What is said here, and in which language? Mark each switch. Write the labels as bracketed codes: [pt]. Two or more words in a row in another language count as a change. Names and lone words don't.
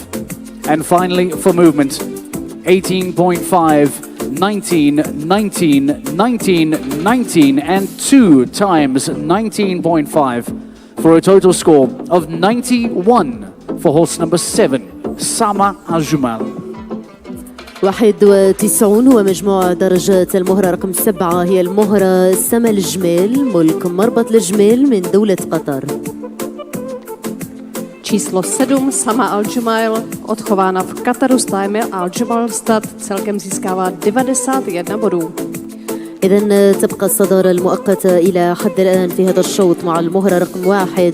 [en] And finally, for movement, 18.5, 19, 19, 19, 19, and 2 times 19.5 for a total score of 91 for horse number 7, Sama Al Jamal. [ar] 91 هو مجموع درجات المهرة رقم 7. هي المهرة سما الجمال ملك مربط الجمال من دولة قطر. [cs] Číslo 7, Sama Al Jamal, odchována v Kataru stájmi Al Jamal Stud, celkem získává 91 bodů. [ar] إذن تبقى الصدارة المؤقتة إلى حد الآن في هذا الشوط مع المهرة رقم 1.